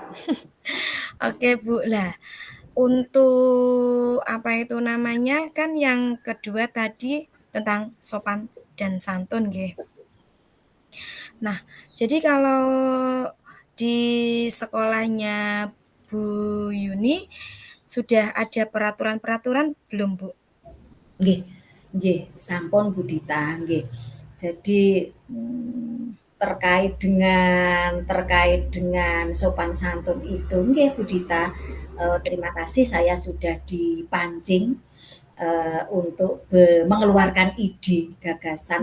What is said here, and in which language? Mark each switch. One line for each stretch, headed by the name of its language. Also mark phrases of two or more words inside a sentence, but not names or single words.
Indonesian: Oke Bu, lah untuk apa itu namanya, kan yang kedua tadi tentang sopan dan santun nggih. Nah, jadi kalau di sekolahnya Bu Yuni, sudah ada peraturan-peraturan belum, Bu?
Javanese: Nggih nggih, sampun Bu Dita, nggih.
Indonesian: Jadi, terkait dengan sopan santun itu nggih Bu Dita, terima kasih saya sudah dipancing, untuk mengeluarkan ide, gagasan,